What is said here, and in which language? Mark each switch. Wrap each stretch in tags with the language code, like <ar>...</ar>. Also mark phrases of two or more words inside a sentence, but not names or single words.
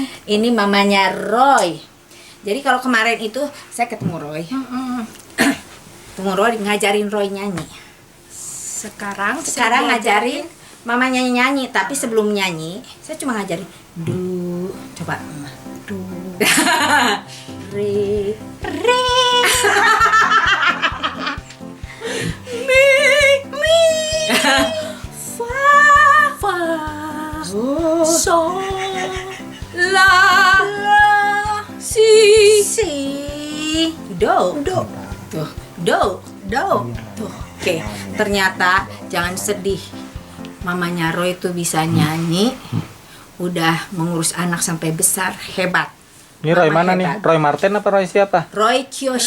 <id>Ini mamanya Roy. Jadi kalau kemarin itu saya ketemu Roy, ketemu Roy ngajarin Roy nyanyi. Sekarang Ngajarin mamanya nyanyi, tapi sebelum nyanyi saya cuma ngajarin du, coba du, re, mi, fa, so, la, si, do, do, tuh, do. Tuh, oke. Ternyata jangan sedih. Mamanya Roy itu bisa nyanyi, udah mengurus anak sampai besar, hebat. Ini Roy Mama mana hebat. nih? Roy Martin apa Roy siapa? Roy Kiyoshi.</id>